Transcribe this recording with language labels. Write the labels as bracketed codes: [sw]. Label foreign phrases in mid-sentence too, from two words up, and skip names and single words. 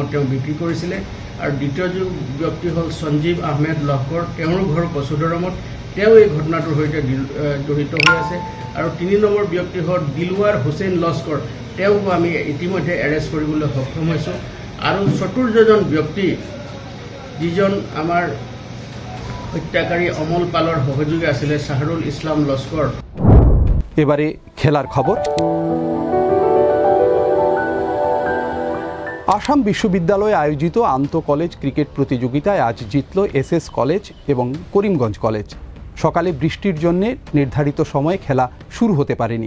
[as] তেওঁ বিক্ৰী কৰিছিলে আৰু দ্বিতীয়জন ব্যক্তি হ'ল সঞ্জীৱ আহমেদ লস্কৰ, তেওঁৰ ঘৰ কচুদৰমত, তেওঁ এই ঘটনাটোৰ সৈতে জড়িত হৈ আছে আৰু 3 নম্বৰ ব্যক্তি হ'ল দিলৱাৰ হুছেইন লস্কৰ, তেওঁক আমি ইতিমধ্যে এৰেষ্ট কৰিবলৈ সক্ষম হৈছোঁ আৰু চতুৰ্থজন ব্যক্তি যিজন আমাৰ হত্যাকাৰী অমল পালৰ সহযোগী আছিলে শাহৰুল ইছলাম লস্কৰ। [bn] এবারে খেলার খবর। আসাম বিশ্ববিদ্যালয়ে আয়োজিত আন্তঃ কলেজ ক্রিকেট প্রতিযোগিতায় আজ জিতল SS কলেজ এবং করিমগঞ্জ কলেজ। সকালে বৃষ্টির জন্য নির্ধারিত সময়ে খেলা শুরু হতে পারেনি।